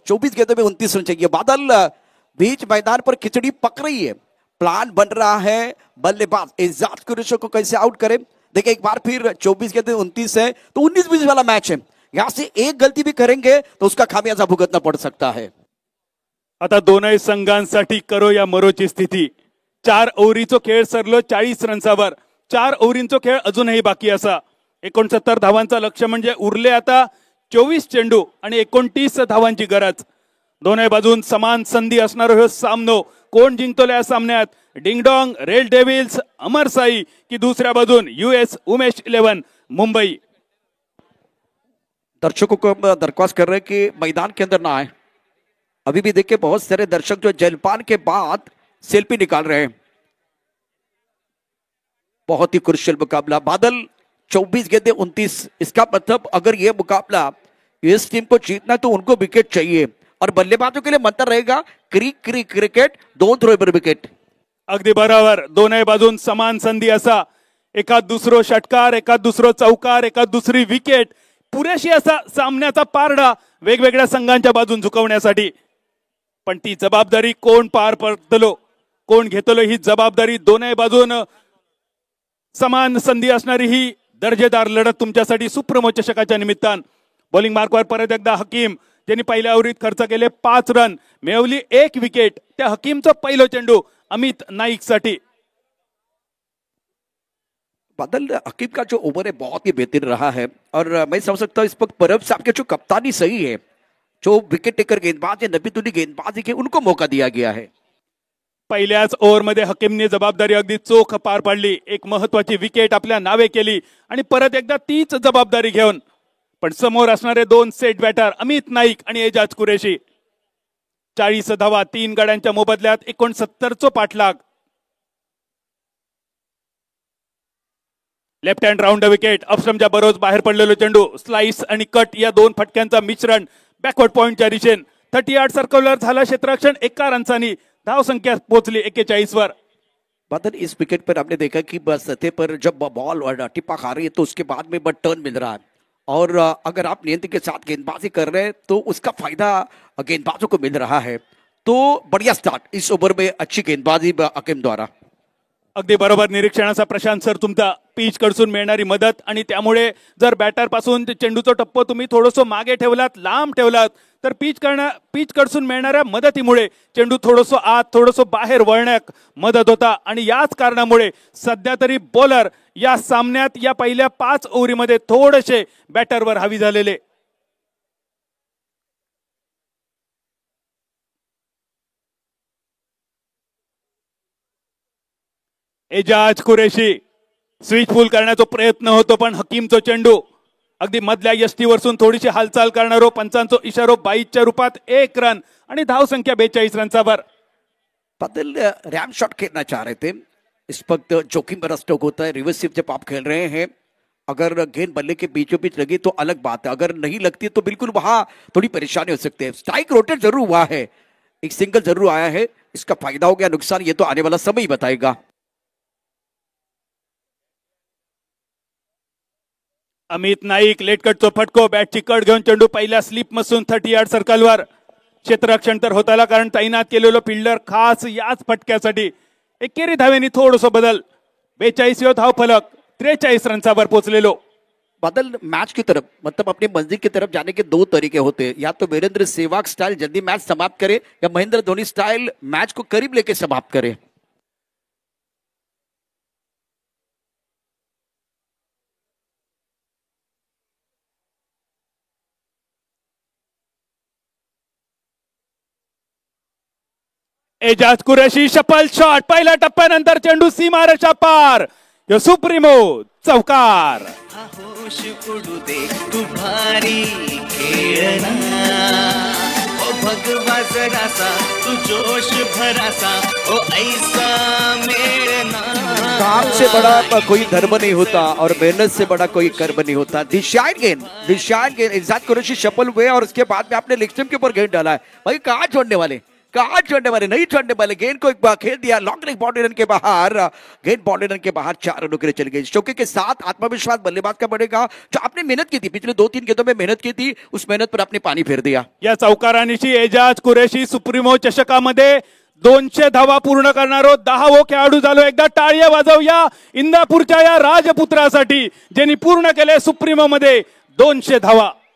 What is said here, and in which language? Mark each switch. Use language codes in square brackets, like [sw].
[hi] 24 गेंदों में 29 रन चाहिए। बादल बीच मैदान पर खिचड़ी पक रही है। प्लान बन रहा है बल्लेबाज एजाज कुरैशी को कैसे आउट करें। देखिए एक बार फिर 24 गेंदों में 29 है तो 19-20 वाला मैच है। यहां से एक गलती भी करेंगे तो उसका खामियाजा भुगतना पड़ सकता है। [mr] आता दोनही संघांसाठी करो या मरोची स्थिती। 4 ओव्हरीचो खेळ सरलो 40 रन्सावर। 4 ओव्हरींचो खेळ अजूनही बाकी असा। 69 धावांचा लक्ष्य म्हणजे उरले आता 24 चेंडू आणि 29 धावांची गरज। दोन्ही बाजून समान संधी असणार हे सामनो। कोण जिंकतो या सामन्यात, डिंगडोंग रेड डेविल्स अमरसाई की दुसऱ्या बाजून यूएस उमेश 11 मुंबई। [hi] दर्शकों को हम दरख्वास्त कर रहे हैं कि मैदान के अंदर ना आए। अभी भी देखिए बहुत सारे दर्शक जो जलपान के बाद सेल्फी निकाल रहे हैं। बहुत ही क्रुशियल मुकाबला। बादल 24 गेंदें 29। इसका मतलब अगर यह मुकाबला इस टीम को जीतना तो उनको विकेट चाहिए और बल्लेबाजों के लिए मंत्र रहेगा [en] Cricket don't throw ever wicket. [mr] अगदी बरोबर। दोन्ही बाजून समान संधी असा। एकात दुसरो षटकार, एकात दुसरो चौकार, एकात दुसरी विकेट, पुरेशी असा सामन्याचा पारडा वेगवेगळ्या संघांच्या बाजून झुकवण्यासाठी। पण ती जबाबदारी कोण पार पडतलो, कोण घेतलो ही जबाबदारी। दोन्ही बाजून समान संधी असणारी ही दर्जेदार लढत तुमच्यासाठी सुप्रीमो चषकाच्या निमित्तान। बॉलिंग मार्कवर परत एकदा हकीम, ज्यांनी पहिल्या ओव्हरीत खर्च केले 5 रन, मिळवली 1 विकेट। त्या हकीमचा पहिला चेंडू अमित नाईक साठी। [hi] बादल हकीम का जो ओवर है बहुत ही बेहतरीन रहा है और मैं समझ सकता हूँ इस वक्त परब साहब के जो कप्तानी सही है, जो विकेट टेकर गेंदबाज है, नबीतुल्ली गेंदबाजी के उनको मौका दिया गया है। [mr] पहिल्याच ओव्हरमध्ये हकीमने जबाबदारी अगदी चोख पार पाडली। एक महत्वाची विकेट आपल्या नावे केली आणि परत एकदा तीच जबाबदारी घेऊन पण समोर असणारे 2 सेट बॅटर अमित नाईक आणि एजाज कुरैशी। 40 धावा 3 गड्यांच्या मोबदल्यात 69 पाठलाग। Left hand round wicket. अपस्ट्रमच्या बरोबर बाहेर पडलेलो चेंडू, स्लाइस आणि कट या 2 फटक्यांचा मिश्रण बॅकवर्ड पॉइंटच्या दिशेने 38 सर्कलर झाला क्षेत्ररक्षण। 1 रनसानी धाव संख्या पोहोचली 41 वर। [hi] बादल इस विकेट पर आपने देखा कि बस सतह पर जब बॉल टिप्पा खा रही है तो उसके बाद में बट टर्न मिल रहा है और अगर आप नियंत्रण के साथ गेंदबाजी कर रहे हैं तो उसका फायदा गेंदबाजों को मिल रहा है। तो बढ़िया स्टार्ट इस ओव्हर में, अच्छी गेंदबाजी हकीम द्वारा। [mr] अगदी बरोबर निरीक्षणाचा प्रशांत सर तुमचा। पिच कडसून मिळणारी मदत आणि त्यामुळे जर बॅटर पासून चेंडूचा टप्पो तुम्ही थोडंसं मागे ठेवलात, लांब ठेवलात तर पिच कडसून मिळणाऱ्या मदतीमुळे चेंडू थोडंसं आत थोडंसं बाहेर वळण्यात मदत होता आणि याच कारणामुळे सध्या तरी बॉलर या सामन्यात या पहिल्या 5 ओव्हरीमध्ये थोडेसे बॅटरवर हावी झालेले. एजाज कुरेशी स्विच फुल करण्याचा प्रयत्न होतो पण हकीमचा चेंडू अगदी मधल्या यष्टीवरसून थोडीशी हालचाल करणारो पंचांचो इशारो 22च्या रूपात 1 रन आणि धावसंख्या 42 रनचावर. [hi] बादल रैम शॉट खेलना चाह रहे थे, इस वक्त जोखिम भरा स्ट्रोक होता है. रिवर्सिव जब आप खेल रहे हैं, अगर गेंद बल्ले के बीचों बीच लगी तो अलग बात है, अगर नहीं लगती तो बिल्कुल वहां थोड़ी परेशानी हो सकती है. स्ट्राइक रोटेट जरूर हुआ है, एक सिंगल जरूर आया है, इसका फायदा हो गया नुकसान ये तो आने वाला समय ही बताएगा. [mr] अमित नाईक लेटकटचा फटको, बॅटची कट घेऊन चेंडू पहिल्या स्लिप मधून 30 यार्ड सर्कलवर. क्षेत्ररक्षण तर होताला कारण तैनात केलेलो फिल्डर खास याच फटक्यासाठी. एकेरी धावेनी थोडंसं बदल. 42 धाव फलक 43 रनचावर पोहोचलेलो. [hi] बादल मैच की तरफ मतलब अपनी मंजिल की तरफ जाने के 2 तरीके होते हैं, या तो वीरेंद्र सहवाग स्टाइल जल्दी मैच समाप्त करे या महेंद्र धोनी स्टाइल मैच को करीब लेके समाप्त करे. [mr] एजाज कुरेशी शपल शॉट, पहिल्या टप्प्यानंतर चेंडू सीमारेषा पार. यो सुप्रीमो चौकार. होश उडू दे तू भारी खेळना, ओ भगवा जरासा तू जोश भरासा, ओ ऐसा मेळना. [hi] काम से बड़ा कोई धर्म नहीं होता और मेहनत से बड़ा कोई कर्म नहीं होता. दिशाइन गेंद एजाज कुरैशी शफल हुए और उसके बाद में आपने लेग स्टंप के ऊपर गेंद डाला है. भाई कहाँ छोड़ने वाले, नहीं छोड़ने वाले. गेंद को एक बार खेल दिया लॉन्ग लेग बाउंड्री रन के बाहर. गेंद बाउंड्री रन के बाहर 4 रनों के लिए चली गई. चौके के साथ आत्मविश्वास बल्लेबाज का बढ़ेगा. जो आपने मेहनत की थी पिछले 2-3 गेंदों में मेहनत की थी, उस मेहनत पर आपने पाणी फेर दिया. [mr] या चौकारानिशी एजाज कुरेशी सुप्रीमो चषकामध्ये 200 धावा पूर्ण करणारो 10वो खेळाडू झालो. एकदा टाळ्या वाजवूया इंदापूरच्या या राजपुत्रासाठी ज्यांनी पूर्ण केले सुप्रीमो मध्ये 200 धावा.